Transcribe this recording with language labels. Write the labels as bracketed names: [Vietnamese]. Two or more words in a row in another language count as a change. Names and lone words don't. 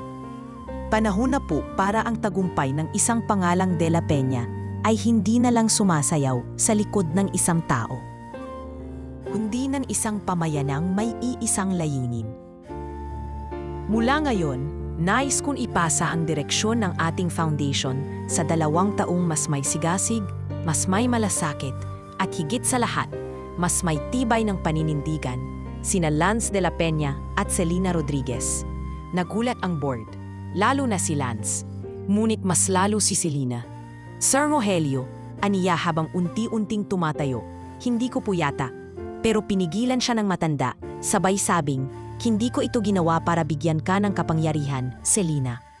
[Filipino] Panahon na po para ang tagumpay ng isang pangalang De La Peña ay hindi na lang sumasayaw sa likod ng isang tao, kundi ng isang pamayanang may iisang layunin. Mula ngayon, nais kong ipasa ang direksyon ng ating foundation sa 2 taong mas may sigasig, mas may malasakit, at higit sa lahat, mas may tibay ng paninindigan, sina Lance de la Peña at Selena Rodriguez. Nagulat ang board, lalo na si Lance, ngunit mas lalo si Selena. "Sir Rogelio," aniya habang unti-unting tumatayo, "hindi ko po yata." Pero pinigilan siya ng matanda, sabay sabing, "Hindi ko ito ginawa para bigyan ka ng kapangyarihan, Selena.